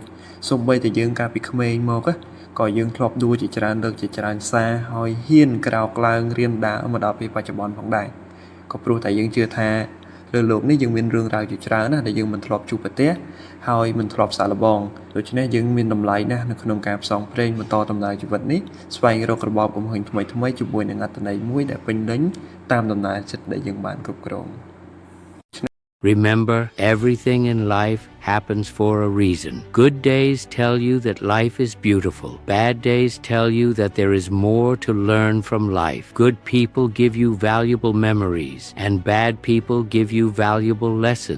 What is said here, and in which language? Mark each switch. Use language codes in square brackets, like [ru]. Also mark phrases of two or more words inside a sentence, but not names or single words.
[km] សូម្បីតែយើងកាលពីក្មេងមកក៏យើងធ្លាប់ដួលជាច្រើនលើកជាច្រើនសារហើយហ៊ានក្រោកឡើងរៀនដើរមកដល់ពេលបច្ចុប្បន្នផងដែរក៏ព្រោះតែយើងជឿថាលើโลกនេះយើងមានរឿងរ៉ាវជាច្រើនណាស់ដែលយើងមិនធ្លាប់ជួបប្រទះហើយមិនធ្លាប់សាកល្បងដូច្នេះយើងមានតម្លៃណាស់នៅក្នុងការផ្សងព្រេងបន្តដំណើរជីវិតនេះស្វែងរករបបកំហឹងថ្មីជាមួយនឹងអត្ថន័យមួយដែលពេញលេញតាមដំណើរចិត្តដែលយើងបានគ្រប់គ្រង [en] Remember, everything in life happens for a reason. Good days tell you that life is beautiful. Bad days tell you that there is more to learn from life. Good people give you valuable memories, and bad people give you valuable lessons.